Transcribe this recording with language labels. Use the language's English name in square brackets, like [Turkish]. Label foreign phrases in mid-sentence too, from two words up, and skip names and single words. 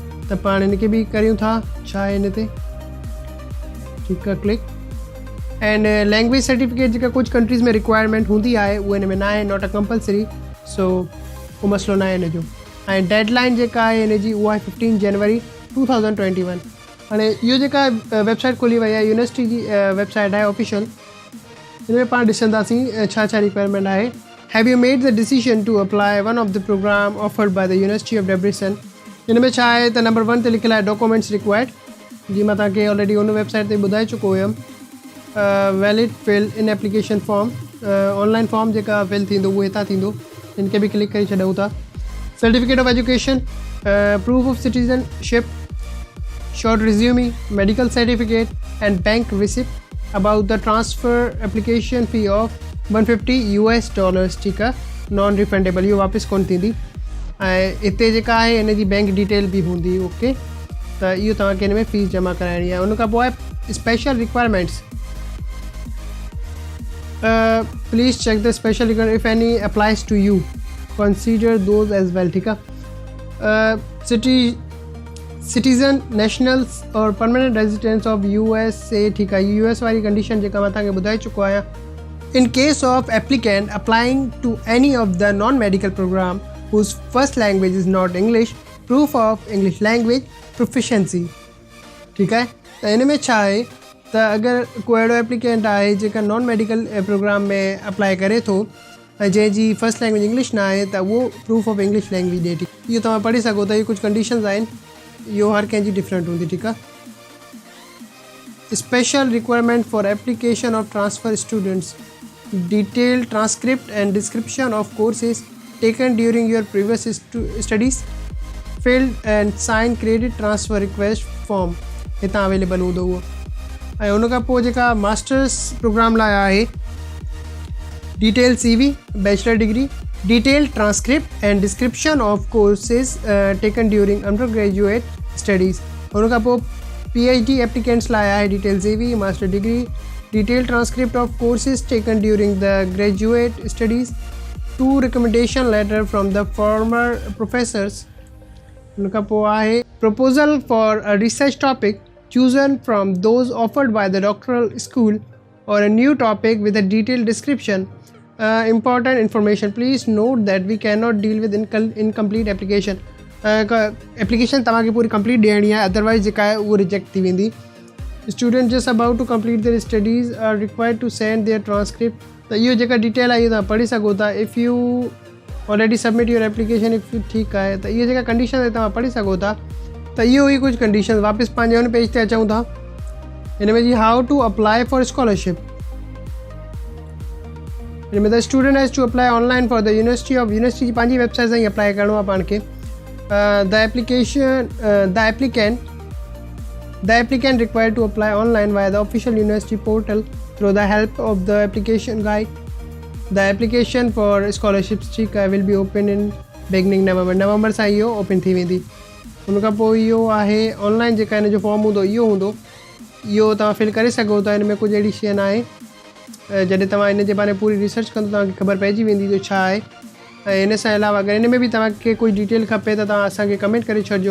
[Sindhi] त पाण हिनखे बि करियूं था. छा आहे हिन ते? ठीकु आहे, क्लिक. एंड [English] language certificate [Sindhi] जेका कुझु कंट्रीज़ में रिक्वायरमेंट हूंदी आहे उहो हिन में न आहे, [English] not a compulsory, [Sindhi] सो को मसइलो न आहे हिन जो. ऐं डेडलाइन जेका आहे हिन जी उहा आहे 15 जनवरी 2021. हाणे इहो जेका वेबसाइट खोली वई आहे यूनिवर्सिटी जी वेबसाइट आहे ऑफिशियल. हिन में पाण ॾिसंदासीं छा छा रिक्वायरमेंट आहे. [English] have you made the decision to apply one of the program offered by the University of Debrecen. [Sindhi] हिन में छा आहे त नंबर 1 ते लिखियलु आहे [English] documents required. [Sindhi] जीअं मां तव्हांखे ऑलरेडी उन वेबसाइट ते ॿुधाए चुको हुयुमि. [English] valid fill in application form. online form [Sindhi] जेका फिल थींदो उहो हितां थींदो. हिन खे बि क्लिक करे छॾूं था. [English] certificate of education, proof of citizenship, short resume, medical certificate and bank receipt about the transfer application fee of $150. [Sindhi] ठीकु आहे. [English] non refundable, [Sindhi] इहो वापसि कोन थींदी. ऐं हिते जेका आहे हिन जी [English] bank detail [Sindhi] बि हूंदी. ओके, त इहो तव्हांखे हिन में फ़ीस जमा कराइणी आहे. उनखां पोइ आहे [English] special requirements. Please check the special requirement if any applies to you, consider those as well. [Sindhi] ठीकु आहे. [English] citizen, nationals or permanent residents of USA. [Sindhi] ठीकु आहे. US वारी कंडीशन जेका मां तव्हांखे ॿुधाए चुको आहियां. [English] in case of applicant applying to any of the non medical program whose first language is not English, proof of English language proficiency. [Sindhi] ठीकु आहे. त हिन में छा आहे त अगरि को अहिड़ो एप्लीकेंट आहे जेका [English] non medical program [Sindhi] में अप्लाई करे थो ऐं जंहिंजी [English] first language English [Sindhi] न आहे त उहो [English] proof of English language [Sindhi] ॾिए. इहो तव्हां पढ़ी सघो था. इहे कुझु कंडीशन्स आहिनि, इहो हर कंहिंजी डिफरेंट हूंदी. ठीकु आहे. [English] special requirement for application of transfer students, detail transcript and description of courses taken during your previous studies, filled and signed credit transfer request form. [Sindhi] हितां अवेलेबल हूंदो उहो. ऐं उनखां पोइ जेका [English] masters program [Sindhi] लाइ आहे [English] detail CV, bachelor degree, detail transcript and description of courses taken during under graduate studies. [Sindhi] उनखां पोइ [English] PhD applicants [Sindhi] लाइ आहे [English] detail CV, master degree, detail transcript of courses taken during the graduate studies, 2 recommendation letter from the former professors. [Sindhi] उनखां पोइ आहे [English] proposal for a research topic chosen from those offered by the doctoral school or a new topic with a detailed description. Important information, please note that we cannot deal with incomplete application. [Sindhi] एप्लीकेशन तव्हांखे पूरी कंप्लीट ॾियणी आहे, अदरवाइज़ जेका आहे उहो रिजेक्ट थी वेंदी. [English] student just about to complete their studies are required to send their transcript. [Sindhi] त इहो जेका डिटेल आहे इहो तव्हां पढ़ी सघो था. [English] if you already submit your application if you. [Sindhi] ठीकु आहे. त इहे जेका कंडीशन आहे तव्हां पढ़ी सघो था. त इहो ई कुझु कंडीशन. वापसि पंहिंजे हुन पेज ते अचूं था. [English] हिन में जी how to apply for scholarship. [Sindhi] हिन में [English] the student has to apply online for the university [Sindhi] जी पंहिंजी वेबसाइट सां ई अप्लाई करिणो आहे पाण खे. [English] The applicant required to apply online via the official university portal through the help of the application guide. The application for scholarships will be open in beginning November [Sindhi] सां इहो ओपन थी वेंदी. उनखां पोइ इहो आहे ऑनलाइन जेका हिन जो फॉर्म हूंदो इहो तव्हां फिल करे सघो था. हिन में कुझु अहिड़ी शइ न आहे. जॾहिं तव्हां हिन जे बारे में पूरी रिसर्च कंदो तव्हांखे ख़बर पइजी वेंदी जो छा आहे. ऐं हिन सां अलावा अगरि हिन में बि तव्हांखे कोई डिटेल खपे त तव्हां असांखे कमेंट करे छॾिजो.